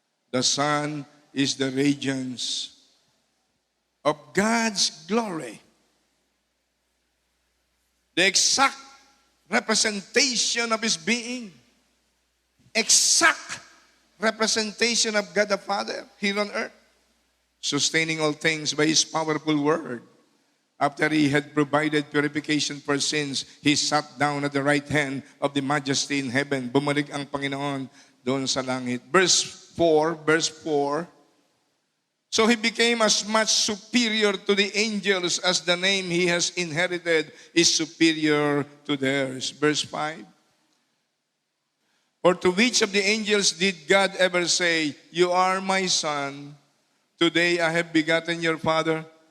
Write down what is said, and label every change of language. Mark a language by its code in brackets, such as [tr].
[en] The Son is the radiance of God's glory, the exact representation of His being, exact representation of God the Father here on earth, sustaining all things by His powerful word. After He had provided purification for sins, He sat down at the right hand of the Majesty in heaven. [tl] Bumalik ang Panginoon doon sa langit. [en] Verse 4, so He became as much superior to the angels as the name He has inherited is superior to theirs. Verse 5, for to which of the angels did God ever say, you are my son, today I have begotten your father?